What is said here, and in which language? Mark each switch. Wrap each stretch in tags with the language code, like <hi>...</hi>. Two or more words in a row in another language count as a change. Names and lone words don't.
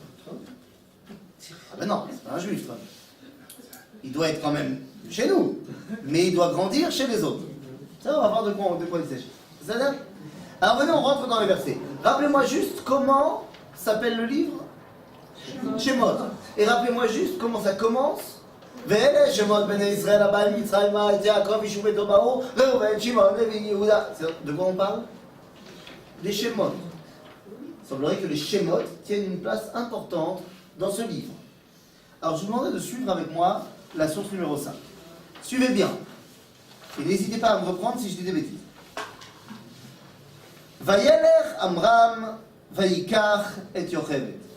<fr>Ah ben non, c'est pas un juif, toi. Il doit être quand même chez nous, mais il doit grandir chez les autres. Ça, on va voir de quoi il s'agit. Ça va? Alors venez, on rentre dans les versets. Rappelez-moi juste comment s'appelle le livre? Shemot. Et rappelez-moi juste comment ça commence.</fr> <he>ואלה שמות בני ישראל הבאים מצרימה את יעקב יישוב את באו ראובן שמעון לוי יהודה.</he> <fr>De quoi on parle? Des Shemot. Il semblerait que les Shemot tiennent une place importante dans ce livre. Alors je vous demanderai de suivre avec moi la source numéro 5. Suivez bien. Et n'hésitez pas à me reprendre si je dis des bêtises.</fr> <he>וילך עמרם ויקח את יוכבד.</he>